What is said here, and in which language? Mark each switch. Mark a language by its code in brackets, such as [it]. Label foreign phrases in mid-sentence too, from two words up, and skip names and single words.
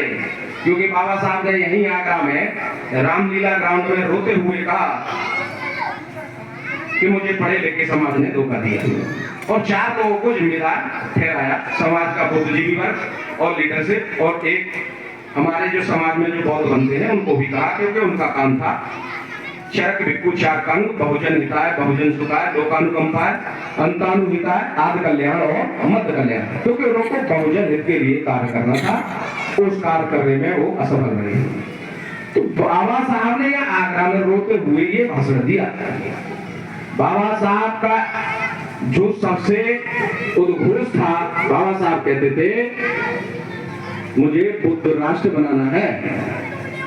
[hi] क्योंकि बाबा साहब ने यहीं आगरा में रामलीला ग्राउंड में रोते हुए कहा कि मुझे पढ़े लिखे समाज ने धोखा दिया और 4 लोगों को जिम्मेदार ठहराया, समाज का बुद्धिजीवी वर्ग और लीडरशिप, और एक हमारे जो समाज में जो बौद्ध बनते हैं उनको भी कहा, क्योंकि उनका काम था [pi] चरक भिक्खु चारकांग, बहुजन हिताय, बहुजन सुखाय, लोकानुकंपाय, अंतानुहिताय, [hi] आदि कल्याण और मध्य कल्याण, क्योंकि उनको बहुजन हित के लिए कार्य करना था। उस कार्य करने में वो असफल रहे। तो बाबा साहब ने यहाँ आगरा में रोते हुए ये भाषण दिया। बाबा साहब का जो सबसे उद्घोष था, बाबा साहब कहते थे मुझे बुद्ध राष्ट्र बनाना है।